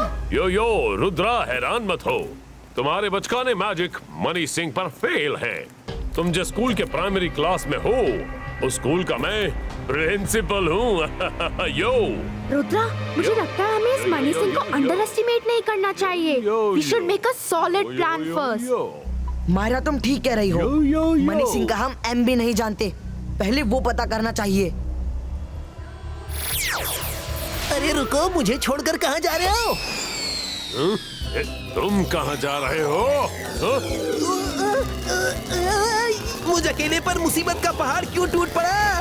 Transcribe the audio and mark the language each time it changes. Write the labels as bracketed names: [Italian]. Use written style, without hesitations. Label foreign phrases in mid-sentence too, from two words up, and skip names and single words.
[Hindi] यो यो रुद्रा, हैरान मत हो। तुम्हारे बचकाने मैजिक मनी सिंह पर फेल है। तुम जिस स्कूल के [English] primary class [Hindi] में हो, उस स्कूल का मैं प्रिंसिपल हूँ। यो रुद्रा, मुझे लगता है हमें इस मनी सिंह को [English] under estimate [Hindi] नहीं करना चाहिए। [English] We should make a solid plan first. [Hindi] मायरा, तुम ठीक कह रही हो। मनी सिंह का हम एम भी नहीं जानते, पहले वो पता करना चाहिए। अरे रुको, मुझे छोड़कर कहाँ जा रहे हो? तुम कहाँ जा रहे हो? मुझ अकेले पर मुसीबत का पहाड़ क्यों टूट पड़ा?